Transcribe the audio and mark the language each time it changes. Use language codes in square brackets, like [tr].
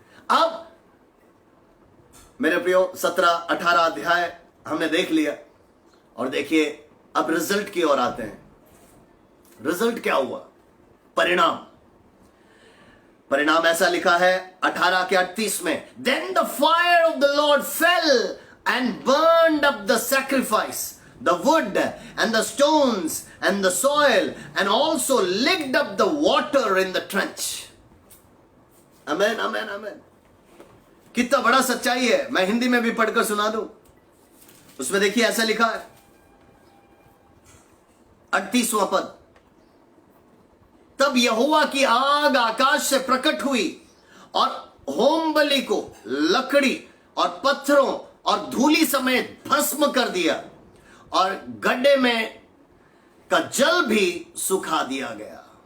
[hi] अब मेरे प्रियो 17-18 अध्याय हमने देख लिया, और देखिए अब रिजल्ट की ओर आते हैं। रिजल्ट क्या हुआ? परिणाम ऐसा लिखा है 18 के 38 में, [en] Then the fire of the Lord fell and burned up the sacrifice, the wood and the stones and the soil, and also licked up the water in the trench. [hi] Amen, amen, amen. कितना बड़ा सच्चाई है। मैं हिंदी में भी पढ़कर सुना दूं। उसमें देखिए ऐसा लिखा है, 38वां पद, तब यहोवा की आग आकाश से प्रकट हुई और होम बलि को लकड़ी और पत्थरों और धूली समेत भस्म कर दिया, और गड्ढे में का जल भी सुखा दिया गया।